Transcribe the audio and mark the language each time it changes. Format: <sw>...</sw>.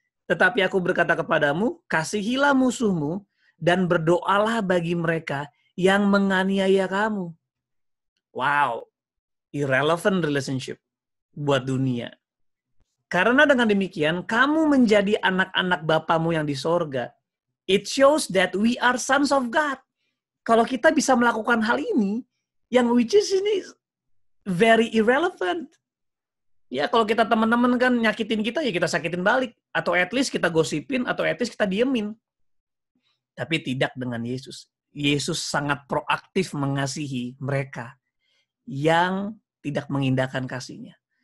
<id>Tetapi aku berkata kepadamu, kasihilah musuhmu dan berdoalah bagi mereka yang menganiaya kamu.</id> <en>Wow, irrelevant relationship</en> <id>buat dunia. Karena dengan demikian, kamu menjadi anak-anak Bapamu yang di sorga.</id> <en>It shows that we are sons of God.</en> <id>Kalau kita bisa melakukan hal ini, yang</id> <en>which is</en> <id>ini</id> <en>very irrelevant.</en> <id>Ya, kalau kita teman-teman kan nyakitin kita, ya kita sakitin balik. Atau</id> <en>at least</en> <id>kita gosipin, atau at least kita diemin. Tapi tidak dengan Yesus. Yesus sangat proaktif mengasihi mereka yang tidak mengindahkan kasihnya.</id>